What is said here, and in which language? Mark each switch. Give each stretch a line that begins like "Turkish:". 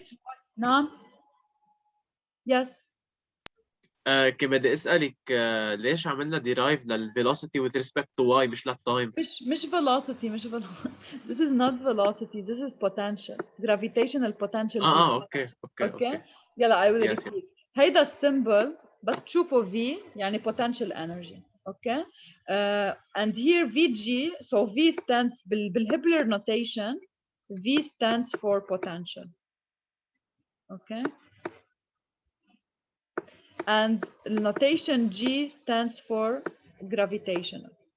English: case
Arabic: نعم,
English: yes,
Arabic: بدي اسالك ليش عملنا derive للvelocity with respect to y مش للtime؟
English: مش velocity, this is not velocity, this is potential, gravitational potential.
Arabic: اوكي اوكي يلا
English: I will Yes, repeat.
Arabic: هيدا السيمبل بس تشوفوا V يعني
English: potential energy,
Arabic: okay?
English: And here VG, so V stands بالهبلر notation, V stands for potential, okay? And the notation G stands for gravitational.